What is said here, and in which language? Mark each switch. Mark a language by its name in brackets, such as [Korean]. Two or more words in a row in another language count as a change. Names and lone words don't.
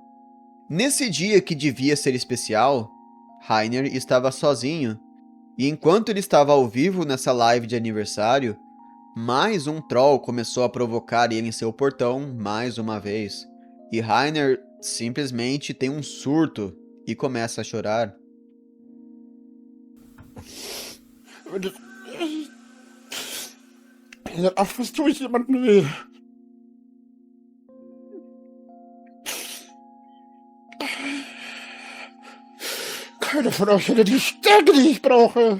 [Portuguese] Nesse dia que devia ser especial, Rainer estava sozinho, e enquanto ele estava ao vivo nessa live de aniversário, mais um troll começou a provocar ele em seu portão mais uma vez, e Rainer simplesmente tem um surto e começa a chorar. [German] Ach, was tue ich jemandem weh? Keiner von euch hätte die Stärke, die ich brauche.